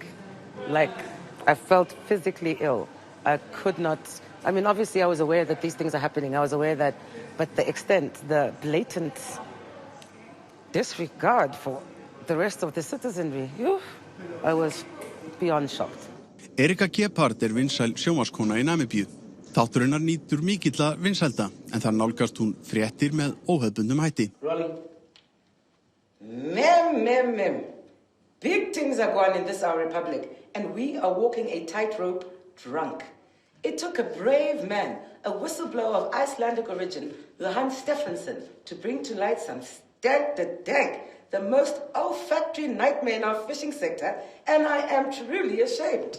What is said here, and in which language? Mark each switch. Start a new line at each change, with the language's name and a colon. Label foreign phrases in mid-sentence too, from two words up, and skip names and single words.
English: Like, I felt physically ill. I could not... I mean, obviously, I was aware that these things are happening. I was aware that... But the extent, the blatant disregard for the rest of the citizenry, I was beyond shocked.
Icelandic: Erika Gephardt vinsæl sjónvarpskona í Namibíu. Þátturinnar nýtur mikilla vinsælda, en þar nálgast hún fréttir með óhefðbundnum hætti. Mem.
English: Big things are going in this our republic, and we are walking a tightrope drunk. It took a brave man, a whistleblower of Icelandic origin, Johan Stephenson, to bring to light some stank, the most olfactory nightmare in our fishing sector, and I am truly ashamed.